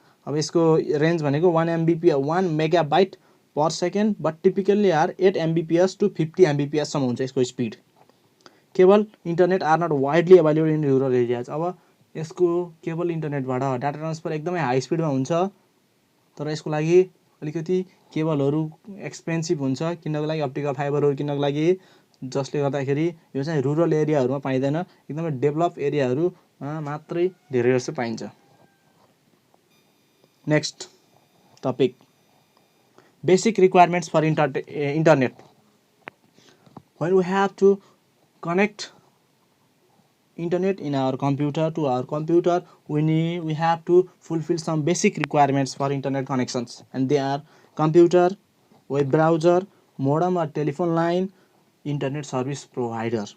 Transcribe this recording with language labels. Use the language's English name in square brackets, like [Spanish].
[Nepali] अब यसको रेन्ज भनेको 1 megabyte per second, but typically are 8 MBPS to 50 MBPS सम्म हुन्छ यसको speed. [English] Cable internet are not widely available in rural areas. [Nepali] अब यसको केबल इन्टरनेटबाट डाटा ट्रान्सफर एकदमै हाई स्पिडमा हुन्छ, तर यसको लागि अलिकति केबलहरू एक्सपेन्सिभ हुन्छ किन्नको लागि, अप्टिकल फाइबरहरू किन्नको लागि, जसले गर्दाखेरि यो चाहिँ रुरल एरियाहरूमा पाइँदैन, एकदमै डेभलप एरियाहरूमा मात्रै धेरै जस्तो पाइन्छ। [English] Next topic, basic requirements for internet. When we have to connect internet in our computer to our computer, we have to fulfill some basic requirements for internet connections, and they are computer, web browser, modem or telephone line, internet service provider.